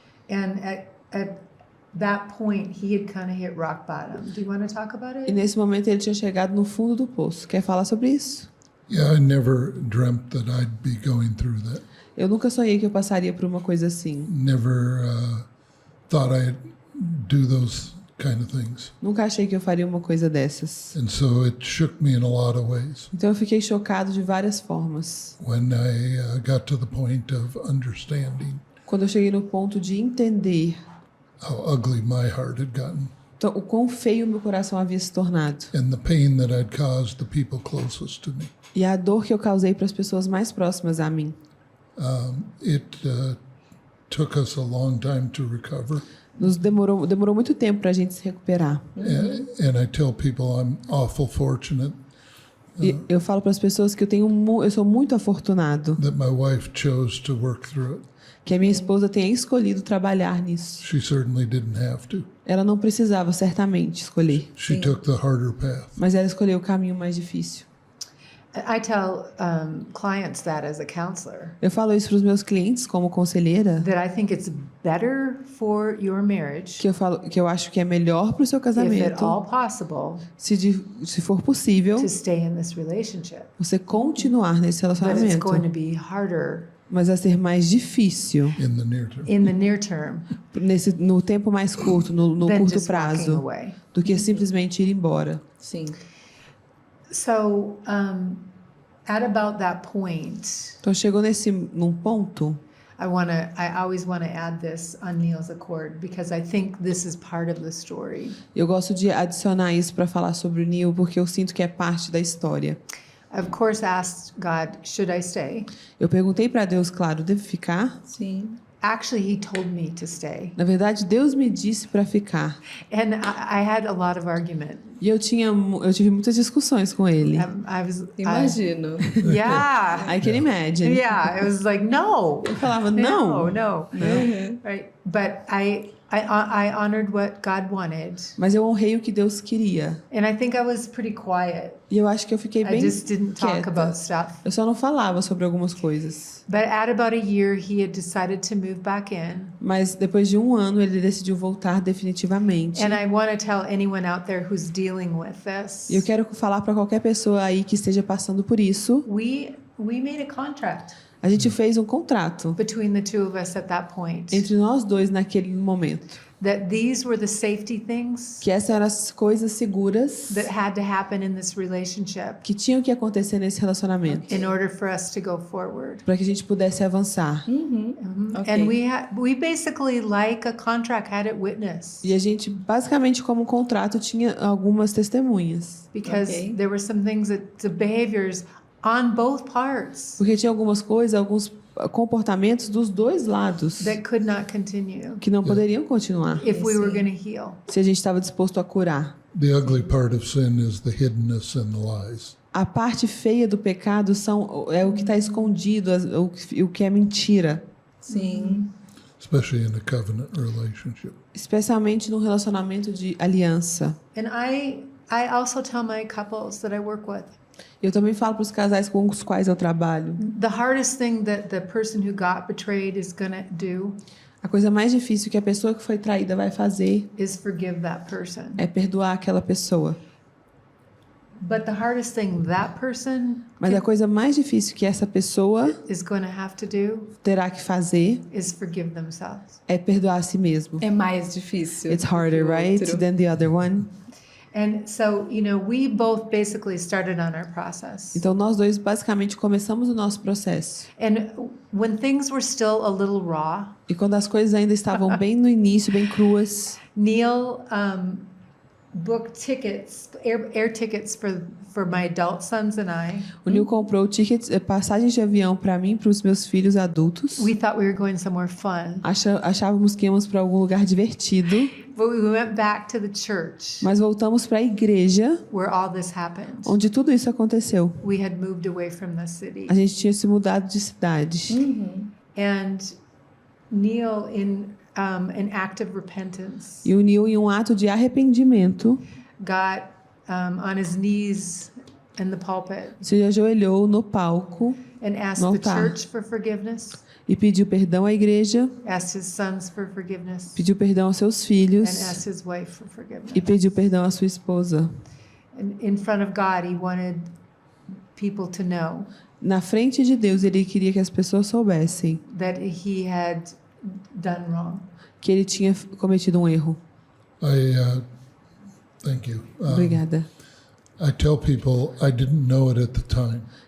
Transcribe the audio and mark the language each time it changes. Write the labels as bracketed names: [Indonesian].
[English] And at that point, he had kind of hit rock bottom. Do you want to talk about [Portuguese] E [English] it? [Portuguese] nesse momento ele tinha chegado no fundo do poço. Quer falar sobre isso? [English] Yeah, I never dreamt that I'd be going through that. [Portuguese] Eu nunca sonhei que eu passaria por uma coisa assim. [English] Never thought I'd do those kind of things. [Portuguese] Nunca achei que eu faria uma coisa dessas. [English] And so it shook me in a lot of ways. [Portuguese] Então eu fiquei chocado de várias formas. [English] When I got to the point of understanding [Portuguese] Quando eu cheguei no ponto de entender [English] how ugly my heart had gotten [Portuguese] o quão feio meu coração havia se tornado. [English] and the pain that I'd caused the people closest to me. [Portuguese] E a dor que eu causei para as pessoas mais próximas a mim. [English] It took us a long time to recover. [Portuguese] Demorou muito tempo para a gente se recuperar. [English] And I tell people I'm awful fortunate [Portuguese] E eu falo para as pessoas que eu sou muito afortunado [English] that my wife chose to work through it. [Portuguese] que a minha esposa tenha escolhido trabalhar nisso. [English] She certainly didn't have to. [Portuguese] Ela não precisava certamente escolher, [English] She took the harder path. [Portuguese] mas ela escolheu o caminho mais difícil. [English] I tell clients that as a counselor, [Portuguese] Eu falo isso para os meus clientes como conselheira, [English] that I think it's better for your marriage, [Portuguese] que eu acho que é melhor para o seu [English] if at [Portuguese] casamento, [English] all possible, [Portuguese] se for possível, [English] to stay in this relationship. [Portuguese] você continuar nesse [English] But it's [Portuguese] relacionamento, [English] going to be harder [Portuguese] mas vai ser mais difícil [English] In the near term. in the near term [Portuguese] no tempo mais curto, no [English] than [Portuguese] curto [English] just walking [Portuguese] prazo, [English] away. [Portuguese] do que simplesmente ir embora. Sim. [English] So, at about that point, [Portuguese] Então chegou num ponto, [English] I always want to add this on Neil's Accord because I think this is part of the story. [Portuguese] eu gosto de adicionar isso para falar sobre o Neil, porque eu sinto que é parte da história. [English] I, of course, asked God, should I stay? [Portuguese] Eu perguntei para Deus, claro, devo ficar? Sim. [English] Actually, he told me to stay. [Portuguese] Na verdade, Deus me disse para ficar. [English] And I had a lot of argument. [Portuguese] E eu tive muitas discussões com ele. Imagino. [English] Yeah. I can imagine. Yeah. It was like, no. [Portuguese] Eu falava, não. [English] No. Right. But I honored what God wanted. [Portuguese] Mas eu honrei o que Deus queria. [English] And I think I was pretty quiet. [Portuguese] E eu acho que eu fiquei [English] I [Portuguese] bem [English] just didn't talk [Portuguese] quieta. [English] about stuff. [Portuguese] Eu só não falava sobre algumas coisas. [English] But at about a year, he had decided to move back in. [Portuguese] Mas depois de 1 ano, ele decidiu voltar definitivamente. [English] And I want to tell anyone out there who's dealing with this. [Portuguese] E eu quero falar para qualquer pessoa aí que esteja passando por isso. [English] We made a contract [Portuguese] A gente fez um contrato [English] between the two of us at that point. [Portuguese] entre nós dois naquele momento. [English] That these were the safety things [Portuguese] Que essas eram as coisas seguras [English] that had to happen in this relationship [Portuguese] que tinham que acontecer nesse relacionamento. [English] in order for us to go forward. [Portuguese] Para que a gente pudesse avançar. [English] Ok. And we basically, like a contract, had it witnessed [Portuguese] E a gente, basicamente, como contrato, tinha algumas testemunhas. [English] because Okay. there were some things the behaviors on both parts [Portuguese] Porque tinha algumas coisas, alguns comportamentos dos dois lados [English] that could not continue [Portuguese] que não poderiam continuar [English] if we were going to heal. [Portuguese] se a gente estava disposto a curar. [English] The ugly part of sin is the hiddenness and the lies. [Portuguese] A parte feia do pecado é o que está escondido, o que é mentira. Sim. [English] Especially in a covenant relationship. [Portuguese] Especialmente no relacionamento de aliança. [English] And I also tell my couples that I work with, [Portuguese] Eu também falo para os casais com os quais eu trabalho. [English] the hardest thing that the person who got betrayed is going to do [Portuguese] A coisa mais difícil que a pessoa que foi traída vai fazer [English] is forgive that person. [Portuguese] é perdoar aquela pessoa. [English] But the hardest thing that person [Portuguese] Mas a coisa mais difícil que essa pessoa [English] is going to have to do [Portuguese] terá que fazer [English] is forgive themselves. [Portuguese] é perdoar a si mesmo. É mais difícil. [English] It's harder, [Portuguese] que o [English] right, [Portuguese] outro. [English] than the other one. And so, we both basically started on our process. [Portuguese] Então nós dois basicamente começamos o nosso processo. [English] And when things were still a little raw, [Portuguese] E quando as coisas ainda estavam bem no início, bem cruas, [English] Neil booked tickets, air tickets for my adult sons and I. [Portuguese] o Neil comprou passagens de avião para mim e para os meus filhos adultos. [English] We thought we were going somewhere fun, [Portuguese] Achávamos que íamos para algum lugar divertido, [English] but we went back to the church [Portuguese] mas voltamos para a igreja [English] where all this happened. [Portuguese] onde tudo isso aconteceu. [English] We had moved away from the city. [Portuguese] A gente tinha se mudado de cidade. [English] And Neil, in an act of repentance, [Portuguese] E o Neil, em um ato de arrependimento, [English] got on his knees in the pulpit [Portuguese] se ajoelhou no palco [English] and asked [Portuguese] No [English] the [Portuguese] altar. [English] church for forgiveness, [Portuguese] e pediu perdão à igreja, [English] asked his sons for forgiveness, [Portuguese] pediu perdão aos seus [English] and [Portuguese] filhos [English] asked his wife for forgiveness. [Portuguese] e pediu perdão à sua esposa. [English] And in front of God, he wanted people to know [Portuguese] Na frente de Deus, ele queria que as pessoas soubessem [English] that he had done wrong. [Portuguese] que ele tinha cometido um erro. [English] Thank you. [Portuguese] Obrigada. [English] I tell people I didn't know it at the time,